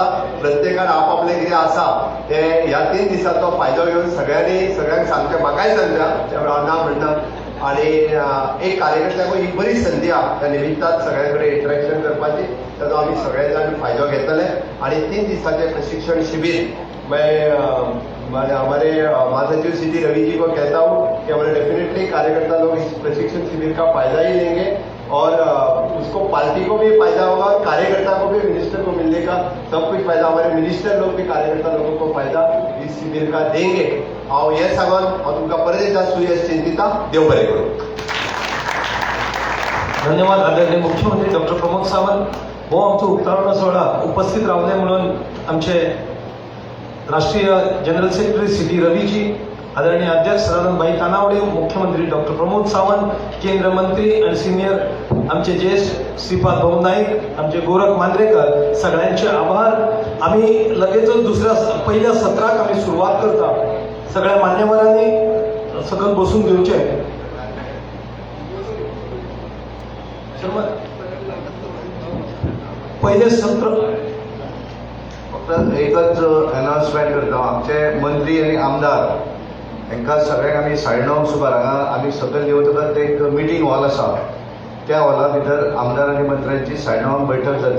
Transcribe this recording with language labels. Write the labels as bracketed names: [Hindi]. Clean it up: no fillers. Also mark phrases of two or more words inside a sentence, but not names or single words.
[Konkani] प्रत्येकान आपआपलें कितें आसा ते ह्या 3 दिसांचो फायदो घेवन सगळ्यांक सांगचें. म्हाकाय सांगता ना म्हणना आणि एक कार्यकर्त्याक ही बरी संदी आहा त्या निमित्तान सगळ्यां कडेन इंटरेक्शन करपाची. ताचो आमी सगळे जाण फायदो घेतले आणि 3 दिसाचें प्रशिक्षण शिबिर [Hindi] हमारे महासचिव श्री रवि जी को कहता हूँ कि हमारे डेफिनेटली कार्यकर्ता लोग इस प्रशिक्षण शिविर का फायदा ही लेंगे और उसको पार्टी को भी फायदा होगा और कार्यकर्ता को भी, मिनिस्टर को मिलने का सब कुछ फायदा. हमारे मिनिस्टर लोग भी कार्यकर्ता लोगों को फायदा इस शिविर का देंगे. [Konkani] हांव हें सांगून हांव तुमकां परत एकदा सुयश चिंतिता. देव बरें करूं. धन्यवाद आदरणीय मुख्यमंत्री डॉक्टर प्रमोद सावंत. हो आमचो उक्तावण सोहळा उपस्थित रावले म्हणून आमचे राष्ट्रीय [English] general secretary [Konkani] सी टी रवीजी, आदरणीय अध्यक्ष सदानंद तानावडे, मुख्यमंत्री डॉक्टर प्रमोद सावंत, केंद्र मंत्री आणि सिनियर आमचे ज्येष्ठ श्रीपाद भाऊ नाईक, आमचे गोरख मांद्रेकर, सगळ्यांचे आभार. आम्ही लगेचच पहिल्या सत्राक आम्ही सुरुवात करता. सगळ्या मान्यवरांनी सकल बसून घेवचे. पहिले सत्र फक्त एकच अनाउन्समेंट करता. आमचे मंत्री आणि आमदार हांकां सगळ्यांक आमी 9:30 सुमार हांगा आमी सकयल देवतकच एक [English] meeting hall [Konkani] आसा त्या हॉला भितर आमदार आनी मंत्र्यांची 9:30 बैठक जातली.